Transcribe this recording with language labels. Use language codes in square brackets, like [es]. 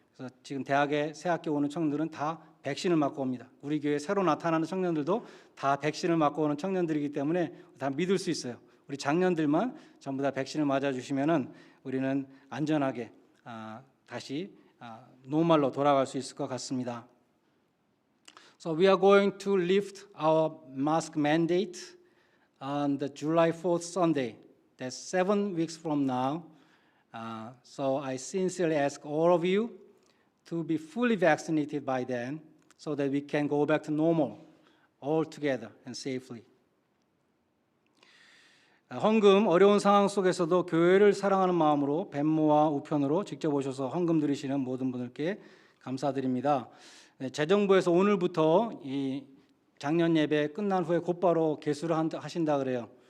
[ko] 그래서 지금 대학에 새학기 오는 청년들은 다 백신을 맞고 옵니다. 우리 교회 새로 나타나는 청년들도 다 백신을 맞고 오는 청년들이기 때문에 다 믿을 수 있어요. 우리 장년들만 전부 다 백신을 맞아주시면은 우리는 안전하게 다시 노멀로 돌아갈 수 있을 것 같습니다. [en] So we are going to lift our mask mandate on the July 4th Sunday. That's 7 weeks from now. So I sincerely ask all of you to be fully vaccinated by then so that we can go back to normal all together and safely. [ko] 헌금 어려운 상황 속에서도 교회를 사랑하는 마음으로 벤모와 우편으로 직접 오셔서 헌금 드리시는 모든 분들께 감사드립니다. 재정부에서 오늘부터 이 작년 예배 끝난 후에 곧바로 개수를 하신다 그래요.